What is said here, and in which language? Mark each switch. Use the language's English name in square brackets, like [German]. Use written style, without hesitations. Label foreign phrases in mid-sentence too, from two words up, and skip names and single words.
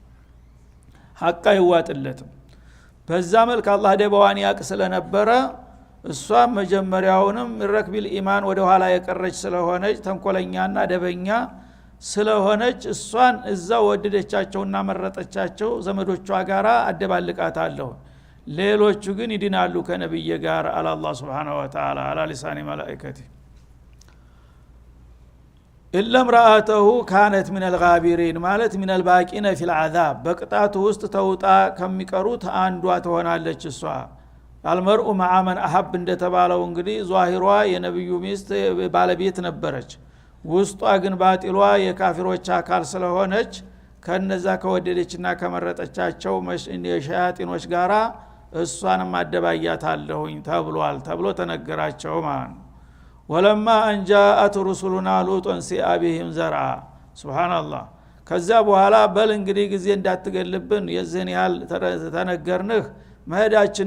[Amharic] ሐቃ ይዋጥለትም በዛ መልክ አላህ ደባዋን ያቅ ስለነበረ እሷ መጀመሪያውንም [Arabic] ركب الإيمان [Amharic] ወደ ኋላ የቀረች ስለሆነች ተንኮለኛና ደበኛ ስለሆነች እሷን እዛ ወደደቻቸውና መረጠቻቸው ዘመዶቿ ጋራ አደባልቃታለሁ ሌሎቹ ግን ይድናሉ ከነብይ ጋር አላህ [Arabic] سبحانه وتعالى على لسان ملائكته إلا امرأته كانت من الغابرين [Amharic] ማለት [Arabic] من الباقين في العذاب [Amharic] በቅጣቱ ውስጥ ተውጣ ከሚቀሩት አንዷ ትሆናለች እሷ [Arabic] المرء مع من احب [Amharic] እንደተባለው እንግዲህ ዟሂሯ የነብዩ ሚስት ባለቤት ነበረች ውስጧ ግን ባጢሏ የካፊሮች አካል ስለሆነች ከነዛ ከወደደችና ከመረጠቻቸው የሸያጢኖች ጋራ እሷንም አደባያታለሁኝ ተብሎ ተነገራቸው ማለት [Arabic] ولما جاءت رسلنا لوطا سيء بهم ذرعا [Amharic] ሱብሃንአላህ ከዛ በኋላ በል እንግዲህ ጊዜ እንዳትገልብን የዚህን ያህል ተነገርንህ መሄዳችን